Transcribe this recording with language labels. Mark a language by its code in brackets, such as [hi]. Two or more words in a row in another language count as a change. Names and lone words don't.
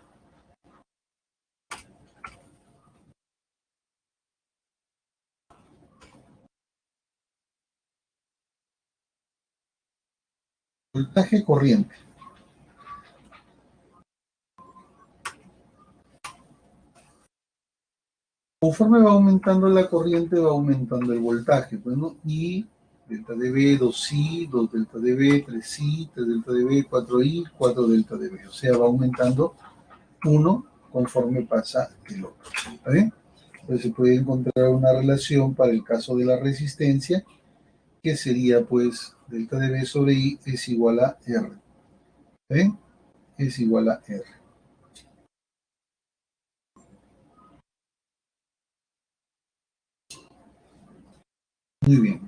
[es] Voltaje corriente. Conforme va aumentando la corriente, va aumentando el voltaje. Bueno, y delta de V, 2I, 2 delta de V, 3I, 3 delta de V, 4I, 4 delta de V. O sea, va aumentando uno conforme pasa el otro. ¿Está bien? Entonces se puede encontrar una relación para el caso de la resistencia, que sería pues delta de V sobre I es igual a R. ¿Está bien? Es igual a R. Muy bien.